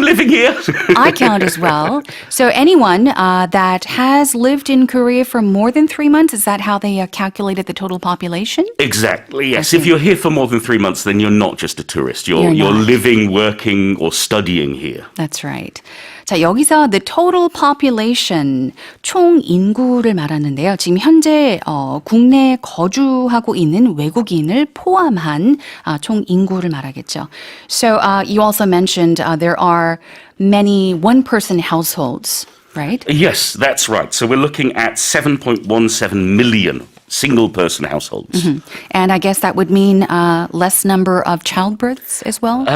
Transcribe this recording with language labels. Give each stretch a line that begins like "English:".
English: living here. I count as well. So anyone that has lived in Korea for more than 3 months, is that how they calculated the total population? Exactly, yes. Okay. If you're here for more than 3 months, then you're not just a tourist. You're not. living, working, or studying here. That's right.
Korean: 자, 여기서
English: the total population,
Korean: 총 인구를 말하는데요. 지금 현재 국내에 거주하고 있는 외국인을 포함한 총 인구를 말하겠죠.
English: So you also mentioned there are many one-person households, right? Yes, that's right. So we're looking at 7.17 million single-person households. And I guess that would mean less number of childbirths as well?